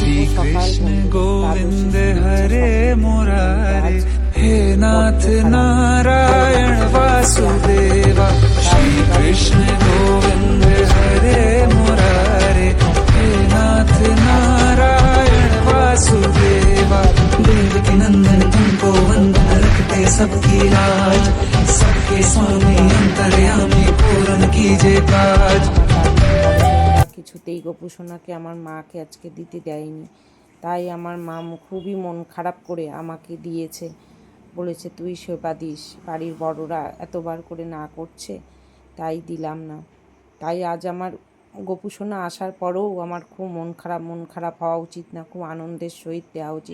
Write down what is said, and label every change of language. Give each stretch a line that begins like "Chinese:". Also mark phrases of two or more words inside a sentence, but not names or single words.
Bangla: সকাল
Hindi: कृष्ण
Bangla: বন্ধুরা,
Hindi: गोविंद
Bangla: দ্বাদশী
Hindi: हरे
Bangla: শুভেচ্ছা
Hindi: मुरारे,
Bangla: সকলকে।
Hindi: हे नाथ नारायण वासुदेवा। श्री कृष्ण गोविंद हरे मुरारे, हे नाथ नारायण वासुदेवा। देवकी नंदन तुमको वंदन, रखते सबकी लाज, सबके स्वामी अंतर्यामी पूर्ण कीजिए काज।
Bangla: কিছুতেই গপু সোনাকে আমার মাকে আজকে দিতে দেয়নি, তাই আমার মা খুবই মন খারাপ করে আমাকে দিয়েছে। বলেছে তুই সেবা দিস, বাড়ির বড়রা এতবার করে না করছে, তাই দিলাম না। তাই আজ আমার গপু সোনা আসার পরেও আমার খুব মন খারাপ হওয়া উচিত না, খুব আনন্দের সহিত দেওয়া উচিত।